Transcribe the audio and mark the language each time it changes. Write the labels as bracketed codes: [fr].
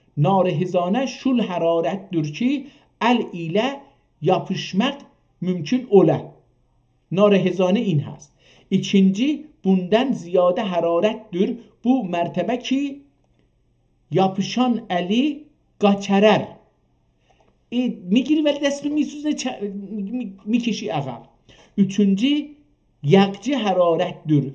[tr] Nar-ı hizane şul hararettir ki el ile yapışmak mümkün ola. Nar-ı hizane [fa] in hast. [tr] İkinci bundan ziyade hararettir. Bu mertebe ki yapışan eli qaçarar. [fa] میگیری ولی دست رو میسوزه میکشی عقب. [tr] Üçüncü yakçı hararettir.